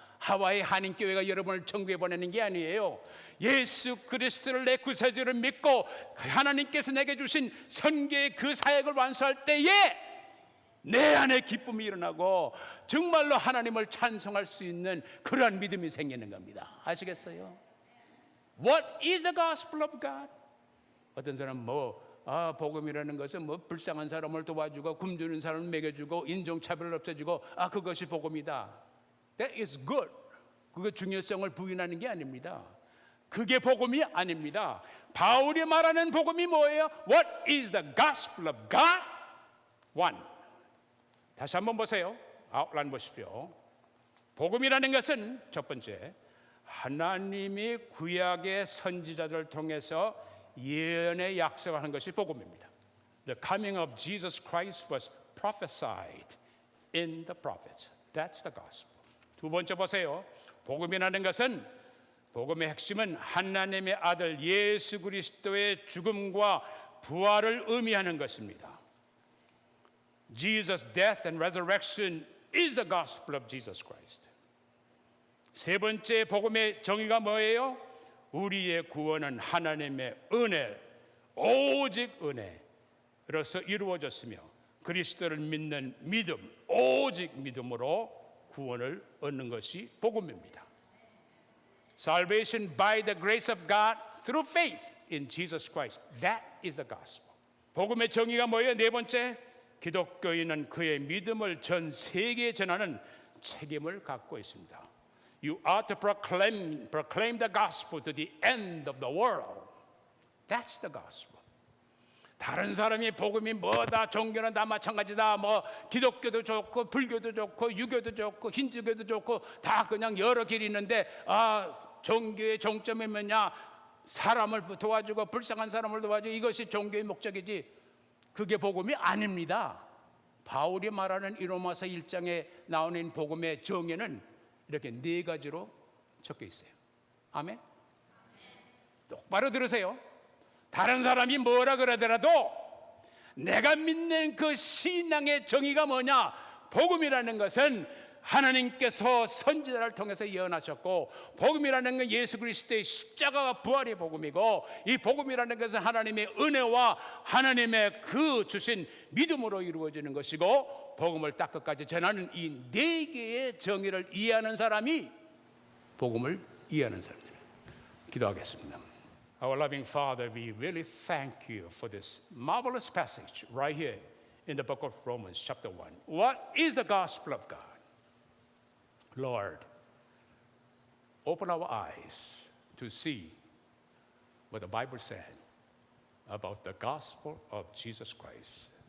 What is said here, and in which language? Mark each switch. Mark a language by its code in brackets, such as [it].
[ko] 하와이 한인교회가 여러분을 천국에 보내는 게 아니에요. 예수 그리스도를 내 구세주를 믿고 하나님께서 내게 주신 선교의 그 사역을 완수할 때에 내 안에 기쁨이 일어나고 정말로 하나님을 찬송할 수 있는 그러한 믿음이 생기는 겁니다. 아시겠어요? [en] What is the gospel of God? [ko] 어떤 사람은 복음이라는 것은 불쌍한 사람을 도와주고 굶주린 사람을 먹여주고 인종차별을 없애주고 그것이 복음이다. [en] That is good. [ko] 그거 중요성을 부인하는 게 아닙니다. 그게 복음이 아닙니다. 바울이 말하는 복음이 뭐예요? [en] What is the gospel of God? One. [ko] 다시 한번 보세요. 아웃라인 보십시오. 복음이라는 것은 첫 번째, 하나님이 구약의 선지자들을 통해서 예언의 약속을 한 것이 복음입니다. [en] The coming of Jesus Christ was prophesied in the prophets. That's the gospel. [ko] 두 번째 보세요. 복음이라는 것은, 복음의 핵심은 하나님의 아들 예수 그리스도의 죽음과 부활을 의미하는 것입니다. [en] Jesus' death and resurrection is the gospel of Jesus Christ. [ko] 세 번째 복음의 정의가 뭐예요? 우리의 구원은 하나님의 은혜, 오직 은혜로서 이루어졌으며 그리스도를 믿는 믿음, 오직 믿음으로 구원을 얻는 것이 복음입니다. [en] Salvation by the grace of God through faith in Jesus Christ. That is the gospel. [ko] 복음의 정의가 뭐예요? 네 번째, 기독교인은 그의 믿음을 전 세계에 전하는 책임을 갖고 있습니다. [en] You ought to proclaim the gospel to the end of the world. That's the gospel. [ko] 다른 사람이 복음이 뭐다, 종교는 다 마찬가지다, 뭐 기독교도 좋고 불교도 좋고 유교도 좋고 힌두교도 좋고 다 그냥 여러 길이 있는데, 종교의 종점이 뭐냐? 사람을 도와주고 불쌍한 사람을 도와주고, 이것이 종교의 목적이지 그게 복음이 아닙니다. 바울이 말하는 이 로마서 1장에 나오는 복음의 정의는 이렇게 네 가지로 적혀 있어요. 아멘. 똑바로 들으세요. 다른 사람이 뭐라 그러더라도 내가 믿는 그 신앙의 정의가 뭐냐? 복음이라는 것은 하나님께서 선지자를 통해서 예언하셨고, 복음이라는 건 예수 그리스도의 십자가와 부활의 복음이고, 이 복음이라는 것은 하나님의 은혜와 하나님의 그 주신 믿음으로 이루어지는 것이고, 복음을 딱 끝까지 전하는 이 네 개의 정의를 이해하는 사람이 복음을 이해하는 사람입니다. 기도하겠습니다. [en] Our loving Father, we really thank you for this marvelous passage right here in the book of Romans chapter 1. What is the gospel of God? Lord, open our eyes to see what the Bible said about the gospel of Jesus Christ.